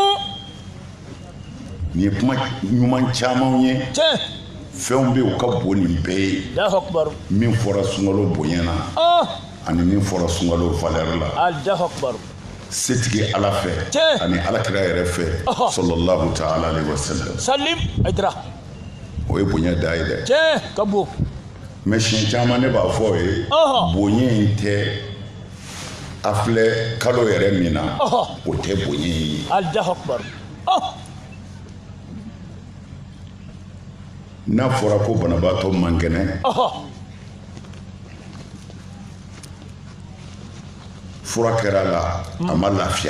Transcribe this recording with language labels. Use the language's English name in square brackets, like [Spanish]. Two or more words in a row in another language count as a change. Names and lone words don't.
[Bambara] nin ye kuma ɲuman camanw ye tiɲɛ fɛnw bɛ u ka bon nin bɛɛ ye [Arabic] الله أكبر [Bambara] min fɔra sunkalo bonyana ani min fɔra sunkalo valeur la [Arabic] الله أكبر [Bambara] setigi ala fɛ ani alakira yɛrɛ fɛ [Arabic] صلى الله تعالى عليه وسلم salim aydra [Bambara] o ye bonya da ye dɛ tiɲɛ ka bon mais siɲɛ caman ne b'a fɔ ye bonya in tɛ a filɛ kalo yɛrɛ min na o tɛ bonya in ye [Arabic] الله أكبر [Bambara] n'a fɔra ko banabaatɔ man kɛnɛ fura kɛra la a ma lafiya